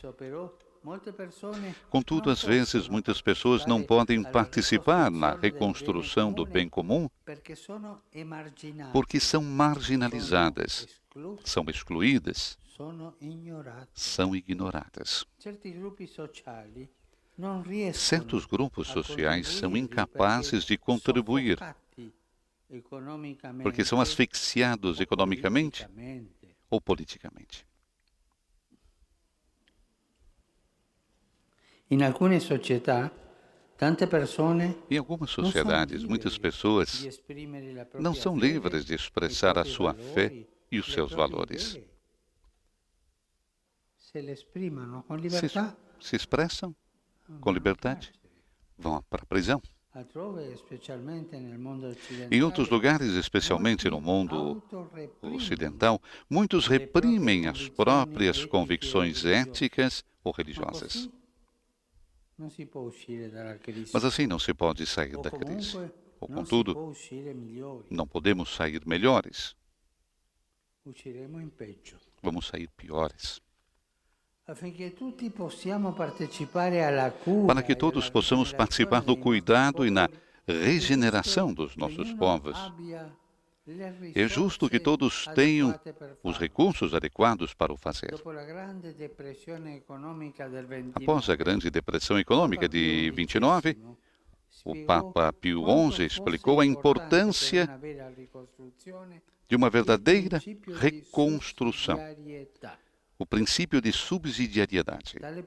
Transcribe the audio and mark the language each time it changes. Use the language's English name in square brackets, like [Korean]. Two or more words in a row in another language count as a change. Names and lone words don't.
[Portuguese] Contudo, às vezes, muitas pessoas não podem participar na reconstrução do bem comum porque são marginalizadas, são excluídas, são ignoradas. Certos grupos sociais são incapazes de contribuir porque são asfixiados economicamente ou politicamente. [Italian] in alcune società tante persone [Portuguese] Em algumas sociedades, muitas pessoas [Italian] di esprimere la propria [Portuguese] não são [Italian] fede, [Portuguese] livres de expressar a sua fé e os seus valores. [Italian] se le esprimono con [Portuguese] Se, [Italian] libertà, [Portuguese] se expressam com liberdade, vão para a prisão. [Italian] altrove, specialmente nel mondo [Portuguese] Em [Italian] occidentale, [Portuguese] outros lugares, especialmente no mundo ocidental, muitos reprimem as próprias convicções éticas ou religiosas. [Italian] non si può uscire dalla crisi. [Portuguese] Mas assim não se pode sair O da crise. [Italian] comunque [Portuguese] Ou, [Italian] non si [Portuguese] contudo, [Italian] può uscire migliori, [Portuguese] não podemos sair melhores, [Italian] usciremo in peggio. [Portuguese] vamos sair piores. [Italian] Affinché tutti possiamo partecipare alla cura [Portuguese] Para que todos possamos participar no cuidado e na regeneração dos nossos povos, é justo que todos tenham os recursos adequados para o fazer. Após a Grande Depressão Econômica de 29, o Papa Pio XI explicou a importância de uma verdadeira reconstrução, o princípio de subsidiariedade.